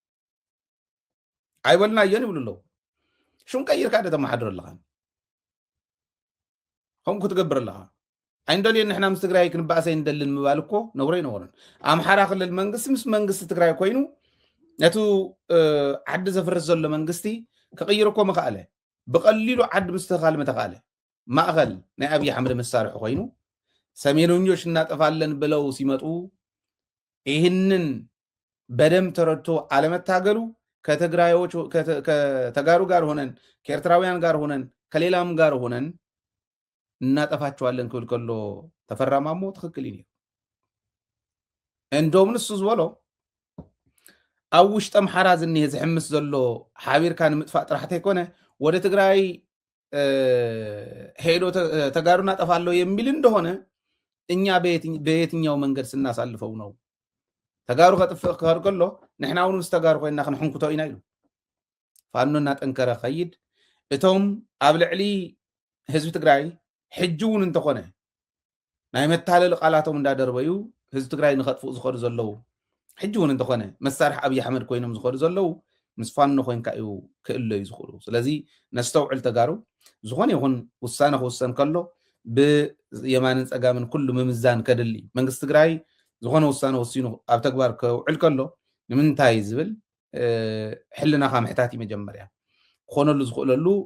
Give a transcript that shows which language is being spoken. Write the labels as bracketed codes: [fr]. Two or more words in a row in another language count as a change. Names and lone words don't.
[ti] ኣይበልና እየን ይብሉ ኣለዉ ሽም ቀይርካ ደ ተመሓድር ኣለኻ ከምኡ ክትገብር ኣለኻ ኣይንደልየን ንሕና ምስ ትግራይ ክንበኣሰይ እንደልን ምባል እኮ ነብሮ ይነበረን ኣምሓራ ክልል መንግስቲ ምስ መንግስቲ ትግራይ ኮይኑ ነቱ ዓዲ ዘፍርስ ዘሎ መንግስቲ ክቅይር እኮ ምኽኣለ ብቐሊሉ ዓዲ ምስትኻል ምተኻለ ማእኸል ናይ ኣብይ ኣሕመድ መሳርሒ ኮይኑ [am] ሰሜነኞች እናጠፋለን ብለው ሲመጡ ይህንን በደም ተረድቶ አለመታገሉ ከትግራዮች ከተጋሩ ጋር ሆነን ከኤርትራውያን ጋር ሆነን ከሌላም ጋር ሆነን እናጠፋቸዋለን [ti] ክብል ከሎ ተፈራማሞ ትክክል እዩ እንደውም ንሱ ዝበሎ ኣብ ውሽጢ ኣምሓራ ዝኒሄ ዝሕምስ ዘሎ ሓቢርካ ንምጥፋእ ጥራሕተ ይኮነ [am] ወደ ትግራይ ሄዶ ተጋሩ እናጠፋለሁ የሚል እንደሆነ እኛ በየትኛው መንገድ ስናሳልፈው ነው [ti] ተጋሩ ከጥፍእ ክኸድ ከሎ ንሕና እውን ምስ ተጋሩ ኮይና ክንሕንኩቶ ኢና ኢሉ ፋኖ እናጠንከረ ኸይድ እቶም ኣብ ልዕሊ ህዝቢ ትግራይ ሕጂ እውን እንተኾነ ናይ መታለሊ ቃላቶም እንዳደርበዩ ህዝቢ ትግራይ ንኸጥፍኡ ዝኸዱ ዘለው ሕጂ እውን እንተኾነ መሳርሒ ኣብይ ኣሕመድ ኮይኖም ዝኸዱ ዘለው ምስ ፋኖ ኮይንካ እዩ ክእለዩ ዝኽእሉ ስለዚ ነስተውዕል ተጋሩ ዝኾነ ይኹን ውሳነ ክውሰን ከሎ ብየማንን ፀጋምን ኩሉ ምምዛን ከድሊ መንግስቲ ትግራይ ዝኾነ ውሳነ ወሲኑ ኣብ ተግባር ክውዕል ከሎ ንምንታይ ዝብል ሕልናኻ ምሕታት መጀመርያ ክኾነሉ ዝኽእለሉ